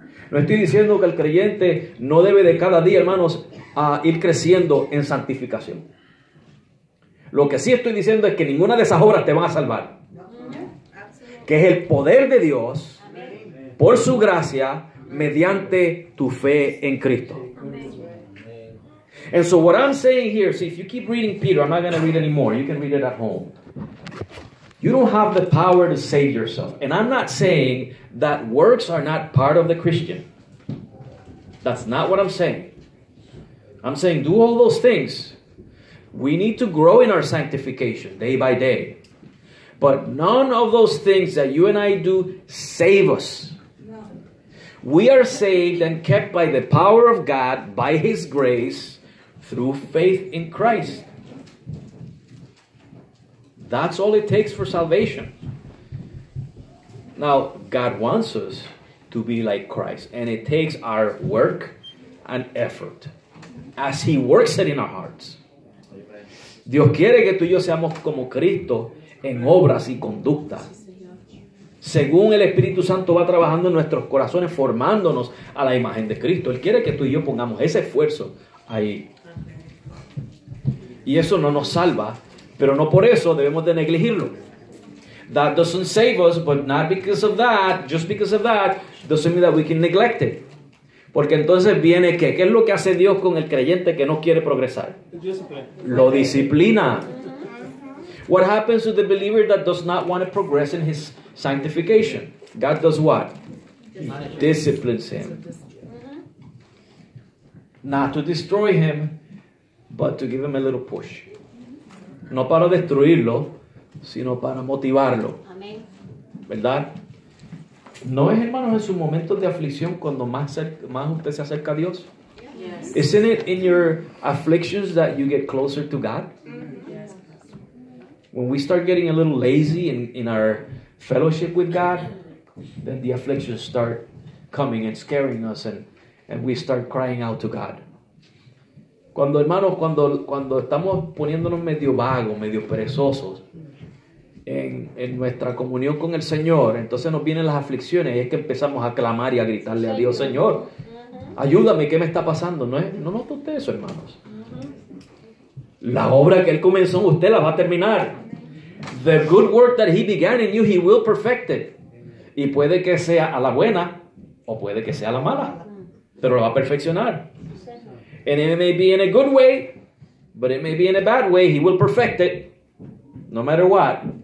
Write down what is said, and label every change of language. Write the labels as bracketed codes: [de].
[es] No estoy diciendo que el creyente no debe de cada día, hermanos, a ir creciendo en santificación. Lo que sí estoy diciendo es que ninguna de esas obras te van a salvar. Que es el poder de Dios por su gracia mediante tu fe en Cristo. [en] And so what I'm saying here, see, if you keep reading Peter, I'm not going to read anymore. You can read it at home. You don't have the power to save yourself. And I'm not saying that works are not part of the Christian. That's not what I'm saying. I'm saying do all those things. We need to grow in our sanctification day by day. But none of those things that you and I do save us. We are saved and kept by the power of God, by His grace, through faith in Christ. That's all it takes for salvation. Now, God wants us to be like Christ, and it takes our work and effort as He works it in our hearts. [es] Dios quiere que tú y yo seamos como Cristo en obras y conducta. Según el Espíritu Santo va trabajando en nuestros corazones, formándonos a la imagen de Cristo. Él quiere que tú y yo pongamos ese esfuerzo ahí. Y eso no nos salva, pero no por eso debemos de negligirlo. [en] That doesn't save us, but not because of that, just because of that, doesn't mean that we can neglect it. [es] Porque entonces viene ¿qué? ¿Qué es lo que hace Dios con el creyente que no quiere progresar? Lo disciplina. [en] What happens to the believer that does not want to progress in his sanctification? God does what? He disciplines him. Not to destroy him, but to give him a little push. [es] No para destruirlo, sino para motivarlo. ¿Verdad? ¿No es, hermanos, en sus momentos de aflicción cuando más usted se acerca a Dios? [en] Yes. Isn't it in your afflictions that you get closer to God? Yes. When we start getting a little lazy in our fellowship with God, then the afflictions start coming and scaring us, and we start crying out to God. [es] Cuando, hermanos, cuando estamos poniéndonos medio vagos, medio perezosos en nuestra comunión con el Señor, entonces nos vienen las aflicciones y es que empezamos a clamar y a gritarle a Dios: Señor, ayúdame, ¿qué me está pasando? ¿No nota usted eso, hermanos? La obra que Él comenzó en usted la va a terminar. [en] The good work that He began in you, He will perfect it. [es] Y puede que sea a la buena o puede que sea a la mala, pero la va a perfeccionar. [en] And it may be in a good way, but it may be in a bad way. He will perfect it, no matter what.